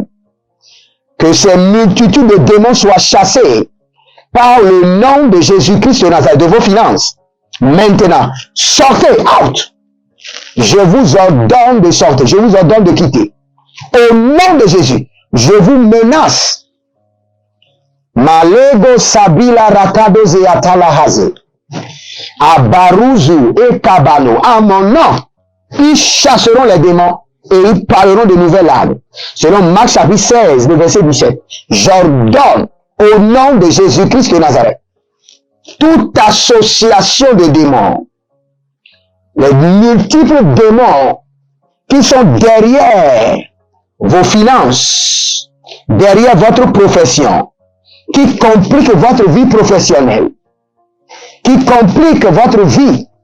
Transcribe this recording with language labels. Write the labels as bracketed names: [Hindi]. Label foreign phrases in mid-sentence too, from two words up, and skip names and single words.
[French] Que ces multitudes de démons soient chassés par le nom de Jésus-Christ de Nazareth, de vos finances. Maintenant, sortez, out. Je vous ordonne de sortir, je vous ordonne de quitter. Au nom de Jésus, je vous menace. Malego sabila rakado zeatalahaze. Abaruzu et Kabano. À mon nom, ils chasseront les démons et ils parleront de nouvelles langues. Selon Marc chapitre 16, le verset 17. J'ordonne au nom de Jésus-Christ de Nazareth, toute association de démons, les multiples démons qui sont derrière vos finances, derrière votre profession, qui compliquent votre vie professionnelle, qui compliquent votre vie.